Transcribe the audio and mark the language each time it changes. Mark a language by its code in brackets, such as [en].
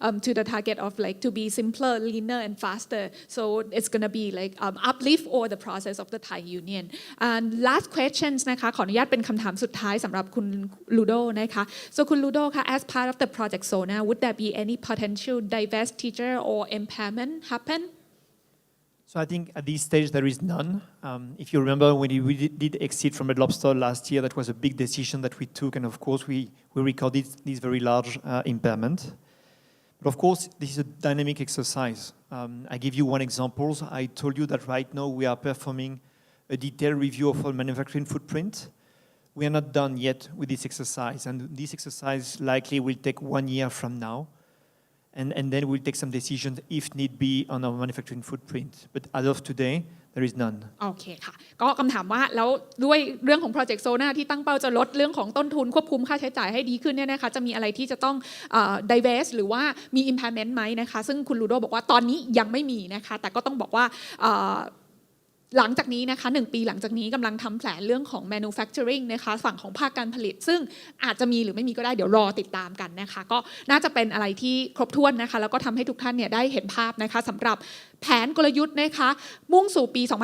[en] to the target of like to be simpler leaner and faster so it's gonna be like uplift over the process of the Thai Union and last questions [th] นะคะขออนุญาตเป็นคำถามสุดท้ายสำหรับคุณลูโดนะคะ [en] so คุณลูโดค่ะ as part of the project Sonar would there be any potential divestiture or impairment happen? So I think at this stage there is none. If you remember when we did exit from Red Lobster last year, that was a big decision that we took, and of course we recorded this very large impairment. But of course this is a dynamic exercise. I give you one example. I told you that right now we are performing a detailed review of our manufacturing footprint. We are not done yet with this exercise, and this exercise likely will take 1 year from now. And then we'll take some decisions if need be on our manufacturing footprint. But as of today, there is none. [th] โอเคค่ะก็คำถามว่าแล้วด้วยเรื่องของ Project Sonar ที่ตั้งเป้าจะลดเรื่องของต้นทุนควบคุมค่าใช้จ่ายให้ดีขึ้นเนี่ยนะคะจะมีอะไรที่จะต้องdivest หรือว่ามี impairment ไหมนะคะซึ่งคุณลูโดบอกว่าตอนนี้ยังไม่มีนะคะแต่ก็ต้องบอกว่า หลังจากนี้นะคะ1ปีหลังจากนี้กำลังทำแผนเรื่องของ manufacturing นะคะฝั่งของภาคการผลิตซึ่งอาจจะมีหรือไม่มีก็ได้เดี๋ยวรอติดตามกันนะคะก็น่าจะเป็นอะไรที่ครบถ้วนนะคะแล้วก็ทำให้ทุกท่านเนี่ยได้เห็นภาพนะคะสำหรับแผนกลยุทธ์นะคะมุ่งสู่ปี